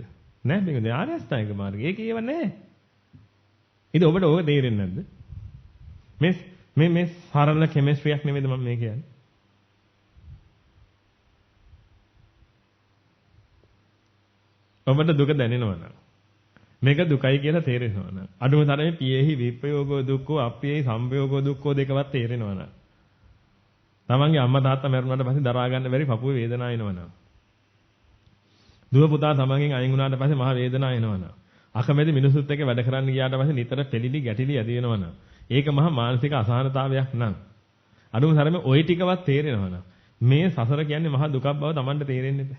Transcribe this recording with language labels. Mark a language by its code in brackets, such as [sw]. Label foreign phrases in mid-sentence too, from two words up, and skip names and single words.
[si] නෑ මේක ආර්ය අෂ්ටාංගික මාර්ගය. ඒක ඒව නෑ. ඉතින් ඔබට ඕක තේරෙන්නේ නැද්ද? මේ සරල කෙමිස්ට්‍රියක් නෙමෙයිද මම මේ කියන්නේ? ඔබට දුක දැනෙනවා නම් මේක දුකයි කියලා තේරෙනවා නම් අඩුම තරමේ [pi] පියෙහි විප්‍රයෝගෝ දුක්ඛෝ අප්පියෙහි සම්පයෝගෝ දුක්ඛෝ [si] දෙකවත් තේරෙනවා නම් තමන්ගේ අම්මා තාත්තා මැරුණාට පස්සේ දරා ගන්න බැරි පපුවේ වේදනාව එනවා නම් දුව පුතා තමන්ගෙන් අයින් වුණාට පස්සේ මහ වේදනාව එනවා නම් අකමැති මිනිසුත් එක්ක වැඩ කරන්න ගියාට පස්සේ නිතර පෙලිලි ගැටිලි ඇති වෙනවා නම් ඒක මහා මානසික අසහනතාවයක් නම් අඩුම තරමේ ওই ටිකවත් තේරෙනවා නම් මේ සසර කියන්නේ මහා දුකක් බව තමන්ට තේරෙන්නේ නැහැ.